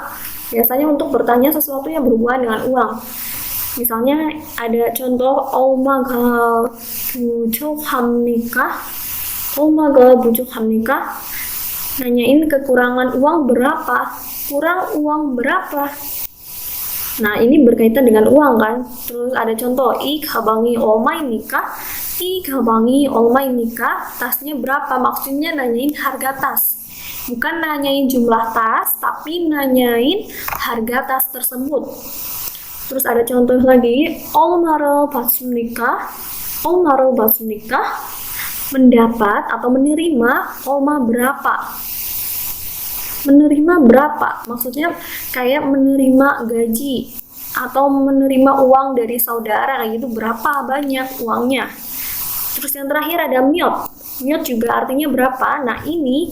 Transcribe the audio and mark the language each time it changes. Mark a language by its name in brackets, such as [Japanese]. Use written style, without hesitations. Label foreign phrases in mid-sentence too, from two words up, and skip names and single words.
[Indonesian] Biasanya untuk bertanya sesuatu yang berhubungan dengan uang. Misalnya ada contoh [Korean] 얼마가 부족합니까? 얼마가 부족합니까? [Indonesian] Nanyain kekurangan uang berapa? Kurang uang berapa? Nah, ini berkaitan dengan uang kan? Terus ada contoh [Korean] 이 가방이 얼마입니까? 이 가방이 얼마입니까? [Indonesian] Tasnya berapa? Maksudnya nanyain harga tas. Bukan nanyain jumlah tas, tapi nanyain harga tas tersebut. Terus ada contoh lagi, [Korean] 얼마를 받습니까? 얼마를 받습니까? [Indonesian] Mendapat atau menerima, 얼마 berapa? Menerima berapa? Maksudnya kayak menerima gaji atau menerima uang dari saudara, kayak gitu, berapa banyak uangnya. Terus yang terakhir ada miot. Miot juga artinya berapa.